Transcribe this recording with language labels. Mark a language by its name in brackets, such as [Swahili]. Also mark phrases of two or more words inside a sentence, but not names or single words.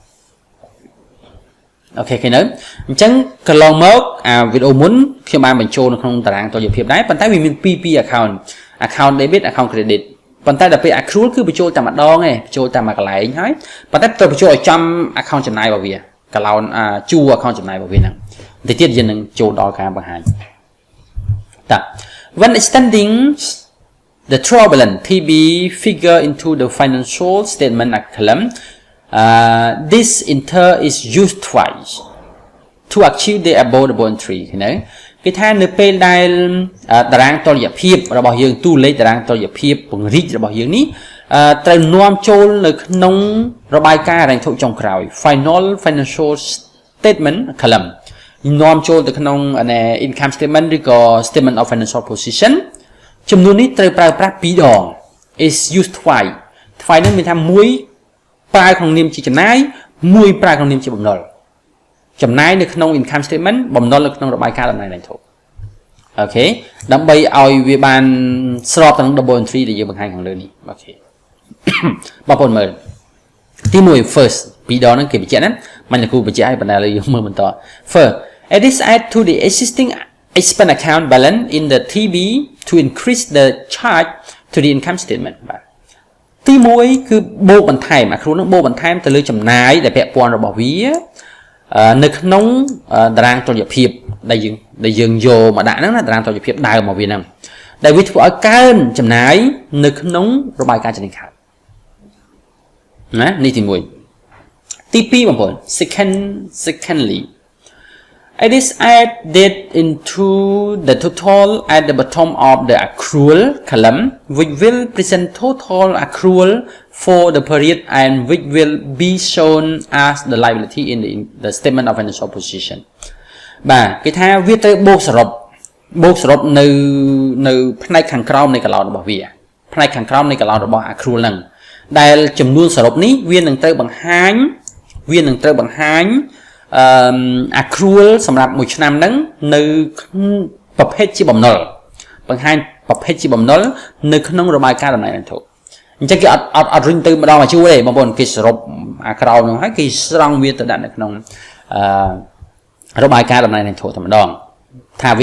[Khmer] អូខេឃើញទេអញ្ចឹងកន្លងមកវីដេអូមុនខ្ញុំបានបញ្ចូលនៅក្នុងតារាងតុល្យភាពដែរប៉ុន្តែវាមានពីរ [English] account debit account credit [Khmer] ប៉ុន្តែដល់ពេល accrual គឺបញ្ចូលតែម្ដងឯងបញ្ចូលតែមួយកន្លែងហើយប៉ុន្តែត្រូវបញ្ចូលឲ្យចំ account ចំណាយរបស់វាកន្លងជួ account ចំណាយរបស់វាហ្នឹងបន្តិចទៀតយើងនឹងចូលដល់ការបង្ហាញតា [English] when extending the trial balance TB figure into the financial statement column this enter is used twice to achieve the above the entry [Khmer] ឃើញទេគេថានៅពេលដែលតារាងតុល្យភាពរបស់យើងតួលេខតារាងតុល្យភាពពង្រីករបស់យើងនេះត្រូវនាំចូលនៅក្នុងរបាយការណ៍ហិរញ្ញវត្ថុចុងក្រោយ [English] final financial statement column [Khmer] នាំចូលទៅក្នុង [English] income statement [Khmer] ឬក៏ [English] statement of financial position [Khmer] ចំនួននេះត្រូវប្រើប្រាស់2ដ ង [English] is used twice [Khmer] នេះមានថាមួយប្រើក្នុងនាមជាចំណាយមួយប្រើក្នុងនាមជាបំណុលចំណាយនៅក្នុង [English] income statement [Khmer] បំណុលនៅក្នុងរបាយការណ៍ដំណើរហិរញ្ញវត្ថុអូខេដើម្បីឲ្យវា បានស្របទៅនឹង [English] double entry [Khmer] ដែលយើងបង្ហាញខាងលើនេះអូខេបងប្អូនមើលទី1 first ពីរដងហ្នឹងគេបញ្ជាក់ណាមិនលោកគ្រូបញ្ជាក់ឲ្យបណ្ដាល យើងមើលបន្ត [English] first it is add to the existing expense account balance in the TB to increase the charge to the income statement [Khmer] បាទទី1គឺបូកបន្ថែមអាគ្រូនឹងបូកបន្ថែមទៅលើចំណាយដែលពាក់ព័ន្ធរបស់វានៅក្នុងតារាងតុល្យភាពដែលយើងយកមកដាក់ហ្នឹងណាតារាងតុល្យភាពដើមរបស់វាហ្នឹងដែលវាធ្វើឲ្យកើនចំណាយនៅក្នុងរបាយការណ៍ចំណេញខាតណានេះទី1ទី2បងប្អូន secondly [English] it is added into the total at the bottom of the accrual column which will present total accrual for the period and which will be shown as the liability in the statement of financial position [Khmer] បាទគេថាវាត្រូវបូកសរុបនៅផ្នែកខាងក្រោមនៃកឡោនរបស់វាផ្នែកខាងក្រោមនៃកឡោនរបស់ accrual ហ្នឹងដែលចំនួនសរុបនេះវានឹងត្រូវបង្ហាញ accrual សម្រាប់មួយឆ្នាំហ្នឹងនៅប្រភេទជាបំណុលបង្ហាញប្រភេទជាបំណុលនៅក្នុងរបាយការណ៍ដំណើរហិរញ្ញវត្ថុអញ្ចឹងគេអត់រុញទៅម្ដងមកជួរទេបងប្អូនគេសរុបអាក្រោមហ្នឹងហើយគេស្រង់វាទៅដាក់នៅក្នុងរបាយការណ៍ដំណើរហិរញ្ញវត្ថុតែម្ដងថាវា